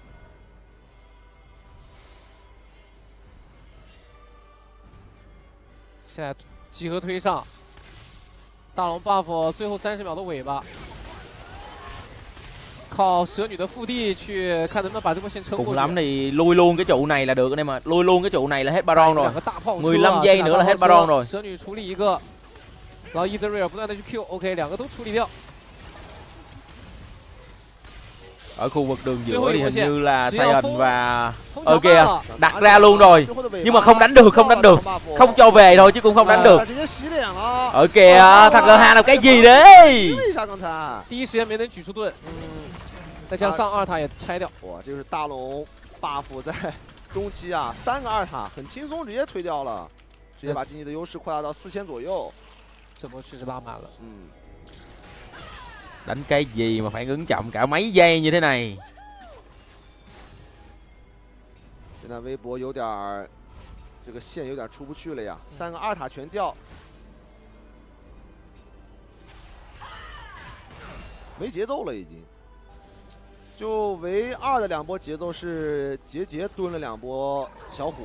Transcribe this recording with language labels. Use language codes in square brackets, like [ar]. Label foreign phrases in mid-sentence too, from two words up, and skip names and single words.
[zh] 现在集合推上，大龙 buff 最后30秒的尾巴。靠蛇女的腹地去看能不能把这波线撑过去。 [vi] Cùng lắm thì lui luôn cái trụ này là được anh em ạ. Lui luôn cái trụ này là hết Baron rồi. 15 giây nữa là hết Baron rồi. [zh] 蛇女处理一个，然后伊泽瑞尔不断的去 Q，OK， 2个都处理掉。 [vi] Ở khu vực đường giữa thì hình như là Sion và kìa đặt ra luôn rồi, nhưng mà không đánh được, không cho về thôi chứ cũng không đánh được. Ở kìa thằng G2 làm cái gì đấy? [zh] 第一时间没能举出盾，再加上2塔也拆掉。哇，这是大龙 buff 在中期啊，3个2塔很轻松直接推掉了，直接把经济的优势扩大到4000左右。这波确实拉满了。 [vi] Đánh cái gì mà phản ứng chậm cả mấy giây như thế này? [zh] 现在微博有点儿，这个线有点出不去了呀，3个2塔全掉，没节奏了已经。就唯2的2波节奏是杰蹲了2波小虎，